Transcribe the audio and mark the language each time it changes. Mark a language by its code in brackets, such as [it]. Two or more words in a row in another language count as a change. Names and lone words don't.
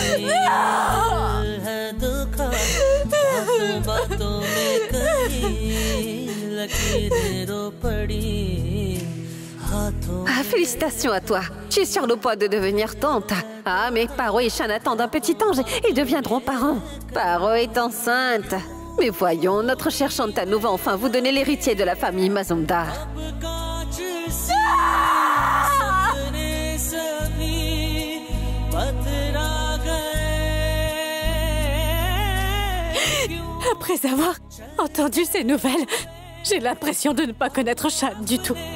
[hi] है धोखा बातों बातों में कहीं लकीरें रो पड़ी हाथों [fr] Ah, félicitations à toi. Tu es sur le point de devenir tante. Ah, mais Paro et Shan attendent un petit ange. Ils deviendront parents. Paro est enceinte. Mais voyons, notre chère Shantanu va enfin vous donner l'héritier de la famille Mazumdar. Après avoir entendu ces nouvelles, j'ai l'impression de ne pas connaître Shan du tout.